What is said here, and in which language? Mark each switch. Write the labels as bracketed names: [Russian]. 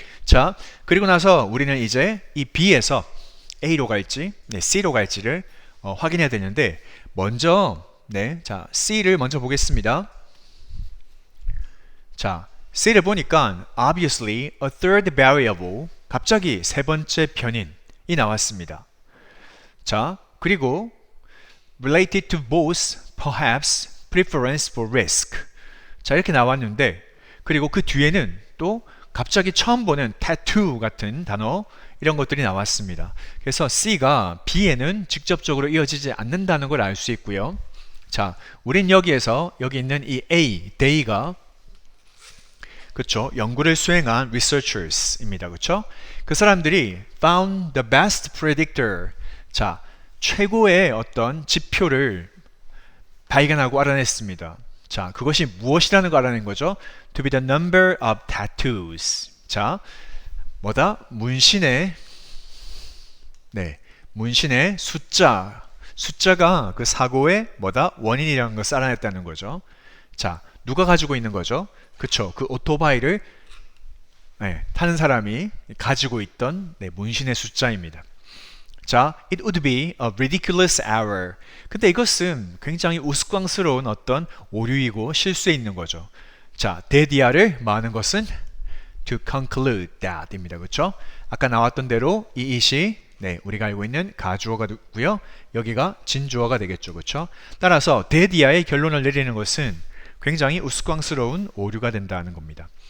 [Korean] 자, 그리고 나서 우리는 이제 이 B에서 A로 갈지, C로 갈지를 확인해야 되는데 먼저 자, C를 먼저 보겠습니다. 자, C를 보니까 [English] obviously a third variable, [Korean] 갑자기 세 번째 변인이 나왔습니다. [English] 자, [Korean] 그리고 [English] related to both perhaps preference for risk. [Korean] 자, 이렇게 나왔는데 그리고 그 뒤에는 또 갑자기 처음 보는 tattoo 같은 단어 이런 것들이 나왔습니다. 그래서 C가 B에는 직접적으로 이어지지 않는다는 걸 알 수 있고요. 자, 우린 여기에서 여기 있는 이 A, they가 그렇죠? 연구를 수행한 researchers입니다. 그렇죠? 그 사람들이 [English] found the best predictor. [Korean] 자, 최고의 어떤 지표를 발견하고 알아냈습니다. 자, 그것이 무엇이라는 걸 알아낸 거죠? [English] To be the number of tattoos. 자, [Korean] 뭐다? 문신의 문신의 숫자가 그 사고의 뭐다? 원인이라는 것을 알아냈다는 거죠. 자, 누가 가지고 있는 거죠? 그쵸? 그 오토바이를 타는 사람이 가지고 있던 문신의 숫자입니다. [English] 자, it would be a ridiculous error. [Korean] 근데 이것은 굉장히 우스꽝스러운 어떤 오류이고 실수에 있는 거죠. 자, 대디아를 말하는 것은 [English] to conclude that [Korean] 입니다. 그렇죠? 아까 나왔던 대로 이 it이 우리가 알고 있는 가주어가 되고요. 여기가 진주어가 되겠죠. 그렇죠? 따라서 대디아의 결론을 내리는 것은 굉장히 우스꽝스러운 오류가 된다는 겁니다.